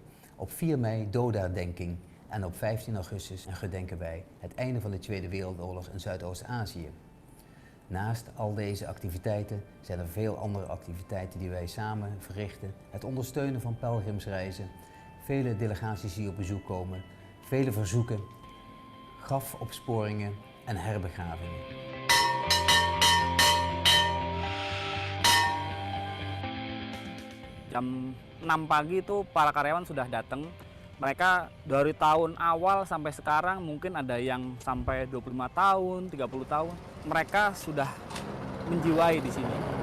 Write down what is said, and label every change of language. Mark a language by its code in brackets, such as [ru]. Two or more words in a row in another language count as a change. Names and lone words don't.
[nl] Op 4 mei dodenherdenking en op 15 augustus gedenken wij het einde van de Tweede Wereldoorlog in Zuidoost-Azië. Naast al deze activiteiten zijn er veel andere activiteiten die wij samen verrichten. Het ondersteunen van pelgrimsreizen, vele delegaties die op bezoek komen, vele verzoeken, grafopsporingen en herbegravingen. [id] Jam 6 pagi itu para karyawan sudah datang. Mereka dari tahun awal sampai sekarang mungkin ada yang sampai 25 tahun, 30 tahun. Mereka sudah menjiwai di sini.